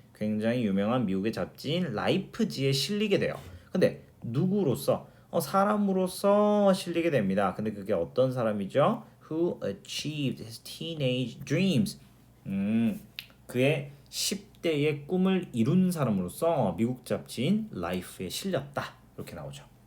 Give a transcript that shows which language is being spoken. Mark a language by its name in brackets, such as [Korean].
[Korean] 굉장히 유명한 미국의 잡지인 라이프지에 실리게 돼요. 근데 누구로서? 사람으로서 실리게 됩니다. 근데 그게 어떤 사람이죠? [English] Who achieved his teenage dreams. [Korean] 그의 10대의 꿈을 이룬 사람으로서 미국 잡지인 라이프에 실렸다. 이렇게 나오죠.